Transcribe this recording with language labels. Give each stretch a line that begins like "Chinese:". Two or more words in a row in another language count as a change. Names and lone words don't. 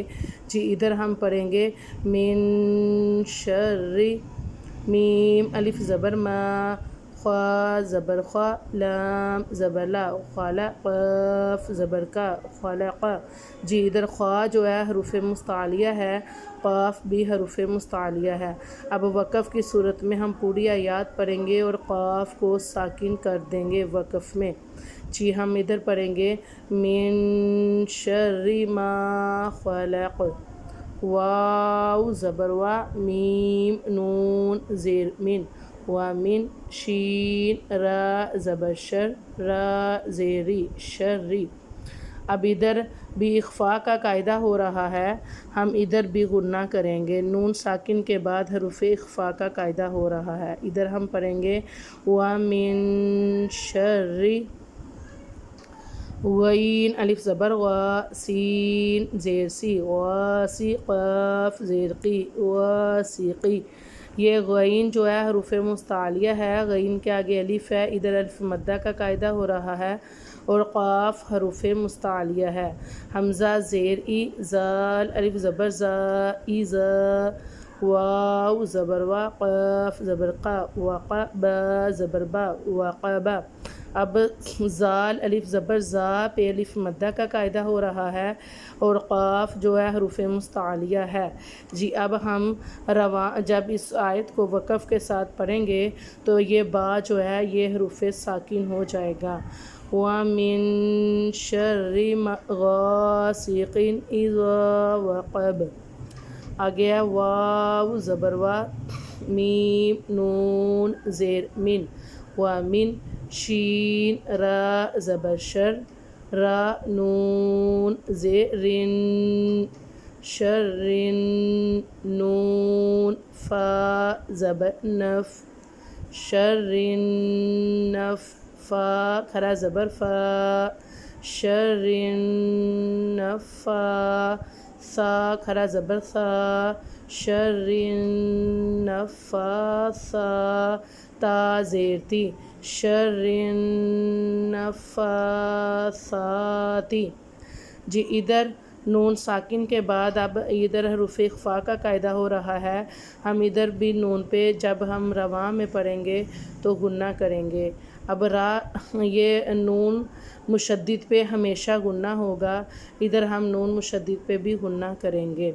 Urdu: جی ادھر ہم پڑھیں گے
Arabic: من شر،
Urdu: میم الف زبر ما، خوا زبر خوا، لام زبر لا، خلق، قاف زبر کا، خلق۔ جی ادھر خوا جو ہے حروف مستعلیہ ہے، قاف بھی حروف مستعلیہ ہے۔ اب وقف کی صورت میں ہم پوری آیات پڑھیں گے اور قاف کو ساکن کر دیں گے وقف میں۔ جی ہم ادھر پڑھیں گے
Arabic: من شر ما خلق،
Urdu: واو زبر وا، میم نون زیر من، ومن، شین را زبر شر، را زیری شری۔ اب ادھر بھی اخفا کا قاعدہ ہو رہا ہے، ہم ادھر بھی غنہ کریں گے، نون ساکن کے بعد حروف اخفا کا قاعدہ ہو رہا ہے۔ ادھر ہم پڑھیں گے
Arabic: وَمِن شَرِّ،
Urdu: غین الف زبر غا، سین زیر سی، غاسی، قاف زیر قی، واسقی۔ یہ غین جو ہے حروف مستعلیہ ہے، غین کے آگے الف ہے، ادھر الف مدہ کا قاعدہ ہو رہا ہے، اور قاف حروف مستعلیہ ہے۔ حمزہ زیر ای، زال الف زبر زا، ای زا، واو زبر وا، قاف زبر قا، وقا، با زبر با، وقبا۔ اب زال الف زبر زا پہ الف مدہ کا قاعدہ ہو رہا ہے، اور قاف جو ہے حروف مستعلیہ ہے۔ جی اب ہم جب اس آیت کو وقف کے ساتھ پڑھیں گے تو یہ با جو ہے یہ حروف ساکن ہو جائے گا۔
Arabic: وَمِن شَرِّ غَاسِقٍ إِذَا وَقَبَ،
Urdu: آگے ہے واو زبر وا، میم نون زیر من، ومن، شین را زبر شر، را نون زیرن شرن، نون فا زبر نف، شرن نف، فا کھرا زبر فا، شرن نفا، سا کھرا زبر سا، شرن نفاسا، تا زیر تی، شرن نفاساتی۔ جی ادھر نون ساکن کے بعد اب ادھر حروف اخفا کا قاعدہ ہو رہا ہے، ہم ادھر بھی نون پہ جب ہم رواں میں پڑھیں گے تو غنہ کریں گے۔ اب را یہ نون مشدد پہ ہمیشہ غنہ ہوگا، ادھر ہم نون مشدد پہ بھی غنہ کریں گے۔